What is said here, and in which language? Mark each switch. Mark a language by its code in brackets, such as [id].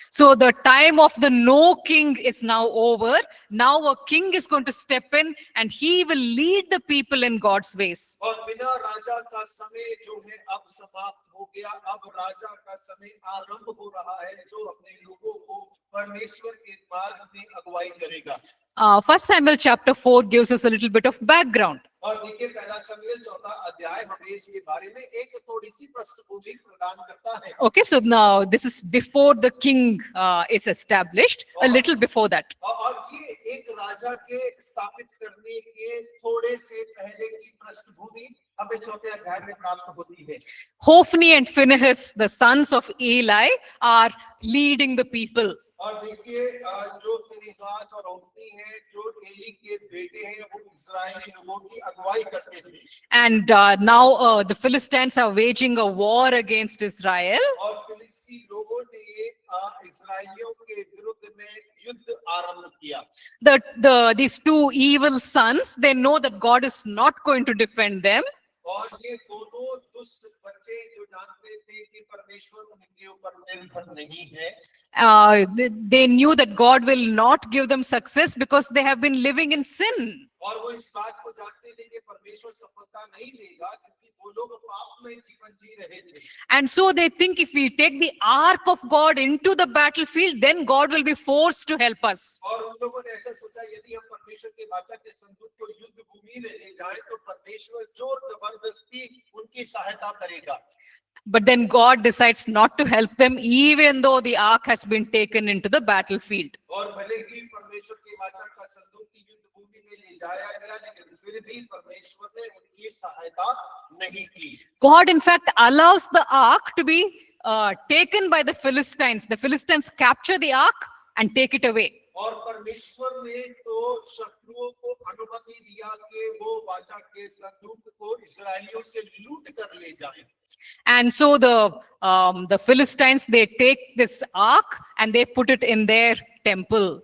[en] So the time of the no king is now over. Now a king is going to step in and he will lead the people in God's ways. [hi] और बिना राजा का समय जो है अब समाप्त हो गया। अब राजा का समय आरंभ हो रहा है जो अपने लोगों को परमेश्वर के मार्ग में अगुवाई करेगा। [en] 1 Samuel chapter 4 gives us a little bit of background. [hi] और देखिए पहला शमूएल 4 अध्याय हमें इसके बारे में एक थोड़ी सी पृष्ठभूमि प्रदान करता है। [en] Okay, so now this is before the king is established, a little before that. [hi] और ये एक राजा के स्थापित करने के थोड़े से पहले की पृष्ठभूमि हमें 4 अध्याय में प्राप्त होती है। [en] Hophni and Phinehas, the sons of Eli, are leading the people. [hi] और देखिए जो फिनिहास और होफनी है जो एली के बेटे हैं वो इस्राएली लोगों की अगुवाई करते थे। [en] And now the Philistines are waging a war against Israel. [hi] और फिलिस्ती लोगों ने इस्राएलियों के विरुद्ध में युद्ध आरंभ किया। [en] These two evil sons, they know that God is not going to defend them. [hi] और ये दोनों दुष्ट बच्चे जो जानते थे कि परमेश्वर उनके ऊपर निर्भर नहीं है। [en] They knew that God will not give them success because they have been living in sin. [hi] और वो इस बात को जानते थे कि परमेश्वर सफलता नहीं देगा क्योंकि वो लोग पाप में जीवन जी रहे थे। [en] And so they think if we take the ark of God into the battlefield, then God will be forced to help us. [hi] और उन लोगों ने ऐसा सोचा यदि हम परमेश्वर के वाचा के संदूक को युद्ध भूमि में ले जाएं तो परमेश्वर जोर जबरदस्ती उनकी सहायता करेगा। [en] But then God decides not to help them, even though the ark has been taken into the battlefield. [hi] और भले ही परमेश्वर के वाचा का संदूक की युद्ध भूमि में ले जाया गया लेकिन फिर भी परमेश्वर ने उनकी सहायता नहीं की। [en] God, in fact, allows the ark to be taken by the Philistines. The Philistines capture the ark and take it away. [hi] और परमेश्वर ने तो शत्रुओं को अनुमति दिया कि वो वाचा के संदूक को इस्राएलियों से लूट कर ले जाएं। [en] And so the Philistines, they take this ark and they put it in their temple.